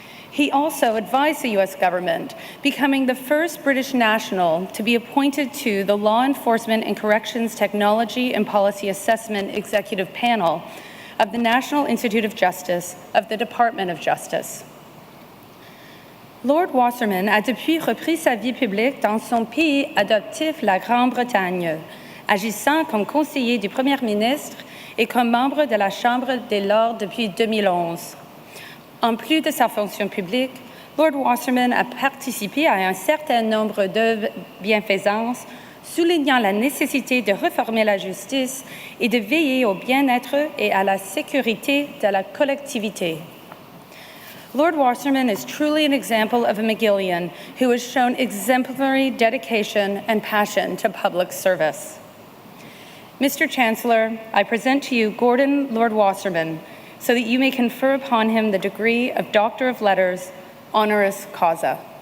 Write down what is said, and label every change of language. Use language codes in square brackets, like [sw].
[en] He also advised the US government, becoming the first British national to be appointed to the Law Enforcement and Corrections Technology and Policy Assessment Executive Panel of the National Institute of Justice of the Department of Justice. [fr] Lord Wasserman a depuis repris sa vie publique dans son pays adoptif, la Grande-Bretagne, agissant comme conseiller du Premier ministre et comme membre de la Chambre des Lords depuis 2011. En plus de sa fonction publique, Lord Wasserman a participé à un certain nombre d'œuvres bienfaisances, soulignant la nécessité de réformer la justice et de veiller au bien-être et à la sécurité de la collectivité. [en] Lord Wasserman is truly an example of a McGillian who has shown exemplary dedication and passion to public service. Mr. Chancellor, I present to you Gordon Lord Wasserman so that you may confer upon him the degree of Doctor of Letters, honoris causa.